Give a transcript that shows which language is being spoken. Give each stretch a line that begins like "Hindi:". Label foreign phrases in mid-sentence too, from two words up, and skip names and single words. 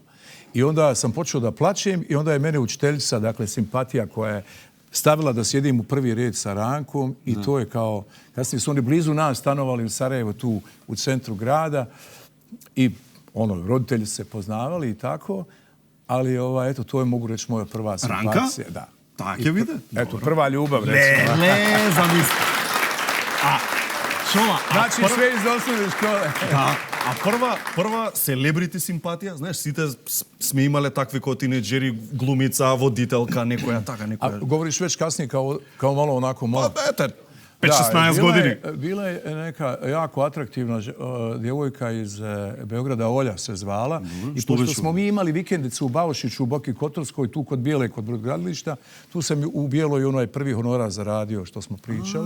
Bosnian: I onda sam počeo da plačem i onda je mene učiteljica, dakle, simpatija koja je stavila da sjedim u prvi red sa Rankom i to je kao, kasnije su oni blizu nas stanovali u Sarajevu, tu u centru grada i roditelji se poznavali i tako, ali eto, to je, mogu reći, moja prva simpacija. Ranka? Da. Tak je vide? Eto, prva ljubav, recimo. Zamisli. Čola, znači sve iz osnovne škole.
Macedonian: Da, a прва селебрити симпатија, знаеш, сите сме имале такви кои тинеџери, глумица, водителка, некоја така, некоја.
Bosnian: A govoriš već kasnije kao malo onako malo...
Macedonian: Па, ете, 5-16 години.
Bosnian: Bila je neka jako atraktivna djevojka iz Beograda, Olja se zvala. I pošto smo mi imali vikendicu u Baušiću, u Boki Kotorskoj, tu kod Bijele, kod brodogradilišta, tu sam u Bijeloj onaj prvi honorar zaradio što smo pričali.